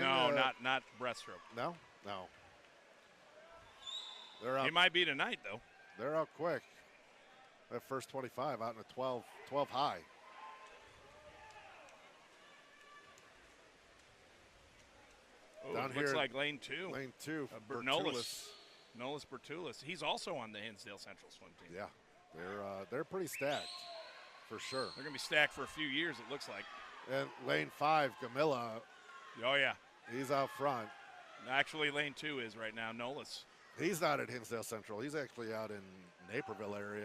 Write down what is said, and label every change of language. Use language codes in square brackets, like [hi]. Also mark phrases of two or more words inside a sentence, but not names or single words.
[en] No, not breaststroke. No. They're out. He might be tonight, though. They're out quick. That first 25 out in a 12 high. Oh, Down looks here, like lane 2. Lane 2. Bertulis. Nolas Bertulis. He's also on the Hinsdale Central swim team. Yeah, they're pretty stacked, for sure. They're going to be stacked for a few years, it looks like. And lane 5, Camilla. Oh, yeah. He's out front. Actually, lane 2 is right now, Nolas. He's not at Hinsdale Central. He's actually out in Naperville area.